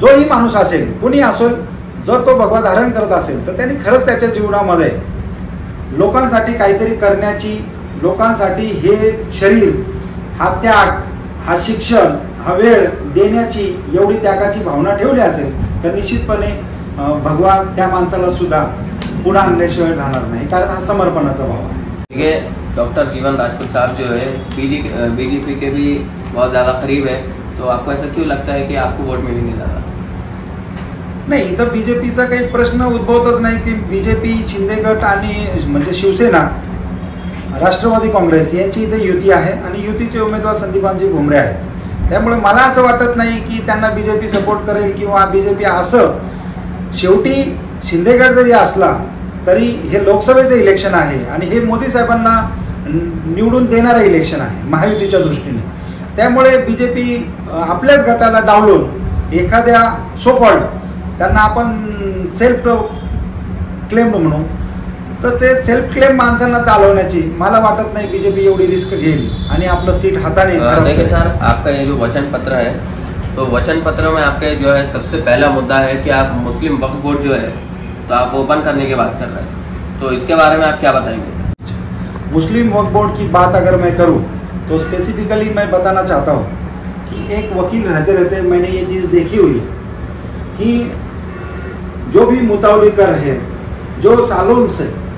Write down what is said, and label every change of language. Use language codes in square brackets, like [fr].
[mr] जोही माणूस असेल, कुणी असेल, जर तो भगवा धारण करत असेल तर त्यांनी खरंच त्याच्या जीवनामध्ये लोकांसाठी काहीतरी करण्याची, लोकांसाठी हे शरीर, हा त्याग, हा शिक्षण, हा वेळ देण्याची एवढी त्यागाची भावना ठेवली असेल तर निश्चितपणे भगवा त्या माणसाला सुद्धा पुन्हा आणल्याशिवाय राहणार नाही, कारण हा समर्पणाचा भाव आहे। [hi] देखिए, डॉक्टर जीवन राजपूत साहब जो है बीजेपी के भी बहुत ज़्यादा करीब है, तो आपको ऐसा क्यों लगता है कि आपको वोट मिलेंगे ज़्यादा? [mr] नाही, इथं बीजेपीचा काही प्रश्न उद्भवतच नाही की बीजेपी, शिंदे गट आणि म्हणजे शिवसेना, राष्ट्रवादी काँग्रेस यांची इथे युती आहे आणि युतीचे उमेदवार संदीपानजी भुमरे आहेत। त्यामुळे मला असं वाटत नाही की त्यांना बीजेपी सपोर्ट करेल किंवा बीजेपी असं। शेवटी शिंदे गट जरी असला तरी हे लोकसभेचं इलेक्शन आहे आणि हे मोदी साहेबांना निवडून देणारं इलेक्शन आहे महायुतीच्या दृष्टीने। त्यामुळे बीजेपी आपल्याच गटाला डावलून एखाद्या सो कॉल्ड, त्यांना आपण सेल्फ क्लेम म्हणू, तर ते सेल्फ क्लेम माणसांना चालवण्याची मला वाटत नाही बीजेपी एवढी रिस्क घेईल आणि आपलं सीट हाताने। [hi] देखिए सर, आपका ये जो वचन पत्र है, तो वचन पत्र में आपके जो है सबसे पहला मुद्दा है कि आप मुस्लिम वक्फ बोर्ड जो है तो आप ओपन करने की बात कर रहे हैं, तो इसके बारे में आप क्या बताएंगे? मुस्लिम वक्फ बोर्ड की बात अगर मैं करूं तो स्पेसिफिकली मैं बताना चाहता हूं कि एक वकील रहते रहते मैंने ये चीज़ देखी हुई है कि जो भी मुतावलीकर है, जो सालों से